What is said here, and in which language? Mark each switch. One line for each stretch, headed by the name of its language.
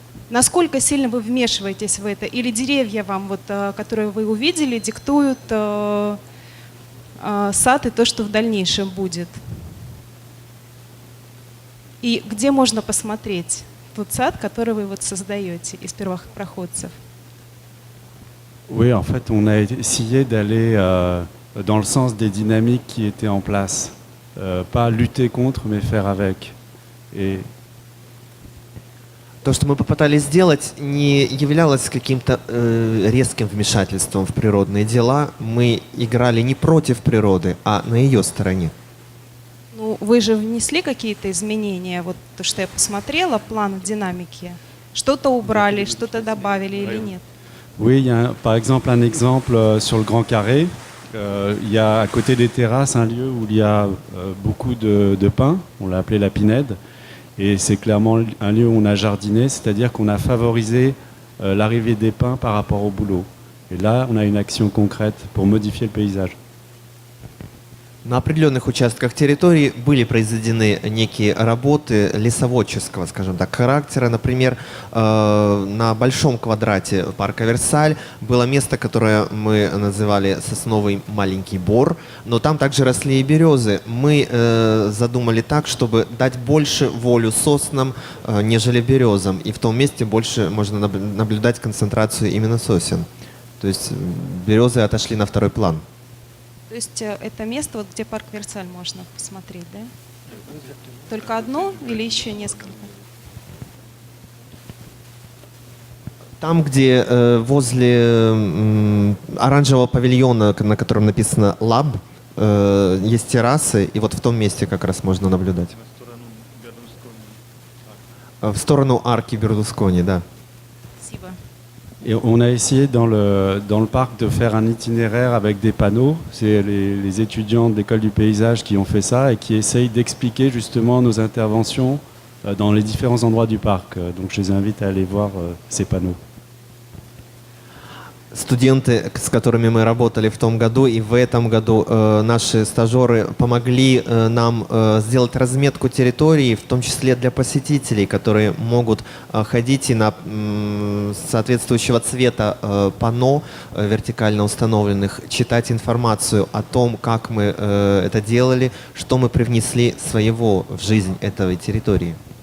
Russian: Насколько сильно вы вмешиваетесь в это? Или деревья вам, вот, которые вы увидели, диктуют сад и то, что в дальнейшем будет? И где можно посмотреть тот сад, который вы вот создаете из первопроходцев?
French: Oui, en fait, on a essayé d'aller dans le sens des dynamiques qui étaient en place. Pas lutter contre, mais faire avec. Et
Russian: То, что мы попытались сделать, не являлось каким-то резким вмешательством в природные дела. Мы играли не против природы, а на ее стороне. Ну, вы же внесли какие-то изменения, вот то, что я посмотрела, план динамики. Что-то убрали, что-то добавили или нет?
French: oui, il y a par exemple un exemple sur le Grand Carré. Il y a à côté des terrasses un lieu où il y a beaucoup de pins. On l'a appelé la Pinède. Et c'est clairement un lieu où on a jardiné, c'est-à-dire qu'on a favorisé l'arrivée des pins par rapport au boulot. Et là, on a une action concrète pour modifier le paysage.
Russian: На определенных участках территории были произведены некие работы лесоводческого, скажем так, характера. Например, на большом квадрате парка Версаль было место, которое мы называли сосновый маленький бор, но там также росли и березы. Мы задумали так, чтобы дать больше волю соснам, нежели березам, и в том месте больше можно наблюдать концентрацию именно сосен. То есть березы отошли на второй план. То есть это место, вот, где парк Версаль можно посмотреть, да? Только одно или еще несколько? Там, где возле оранжевого павильона, на котором написано «Лаб», есть террасы, и вот в том месте как раз можно наблюдать. В сторону арки Берлускони, да. Спасибо.
French: Et on a essayé dans le parc de faire un itinéraire avec des panneaux. C'est les étudiants de l'école du paysage qui ont fait ça et qui essayent d'expliquer justement nos interventions dans les différents endroits du parc. Donc je les invite à aller voir ces panneaux.
Russian: студенты, с которыми мы работали в том году и в этом году, наши стажеры помогли нам сделать разметку территории, в том числе для посетителей, которые могут ходить и на соответствующего цвета панно вертикально установленных, читать информацию о том, как мы это делали, что мы привнесли своего в жизнь этой территории.